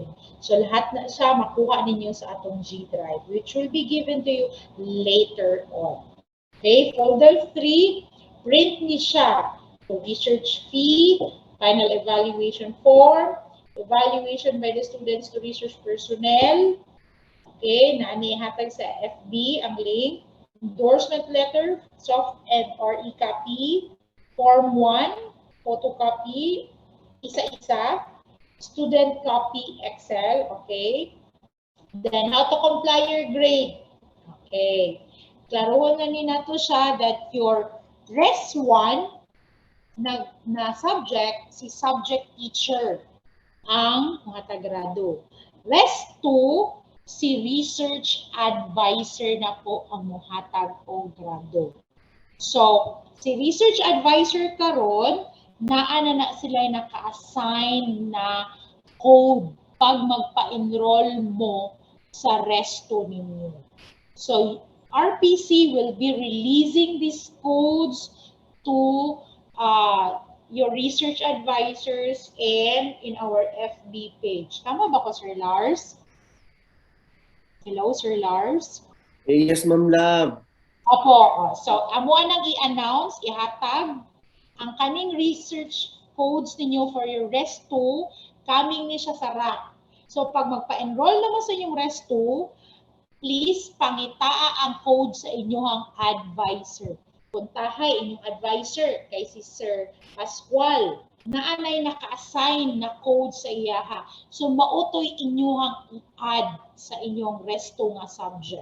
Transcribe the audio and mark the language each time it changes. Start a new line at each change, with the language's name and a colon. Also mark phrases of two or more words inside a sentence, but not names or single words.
Cebuano: So lahat na siya makuha ninyo sa atong G Drive,
English: which will be given to you later on.
Cebuano: Okay, folder 3, print ni siya.
English: So research fee, final evaluation form, evaluation by the students to research personnel.
Cebuano: Okay, naanihatag sa FB ang link.
English: Endorsement letter, soft and or e-copy. Form 1,
Cebuano: photocopy, isa-isa.
English: Student copy, Excel, okay? Then, how to comply your grade.
Cebuano: Okay. Klaruhan na ni nato siya
English: that your
Cebuano: Res 1 na subject, si
English: subject teacher
Cebuano: ang mga tagrado. Res 2, si
English: research advisor
Cebuano: na po ang muhatag o grado. So, si
English: research advisor
Cebuano: karon naa na sila naka-assign na code pag magpa-enroll mo sa resto ninyo.
English: So, RPC will be releasing these codes to your research advisors and in our FB page.
Cebuano: Tama ba ko, Sir Lars? Hello, Sir Lars?
English: Yes, Ma'am Love.
Cebuano: Opo. So, amo nang i-announce, ihatag ang kaning
English: research codes
Cebuano: ninyo
English: for your Res 2, coming
Cebuano: ni siya sa rack. So, pag magpa-enroll naman sa inyong Res 2, please pangitaa ang code sa inyong advisor. Puntahay inyong advisor kay si Sir Pascual na anay naka-assign na code sa iyaha. So, mautoy inyong i-add sa inyong Res 2 nga subject.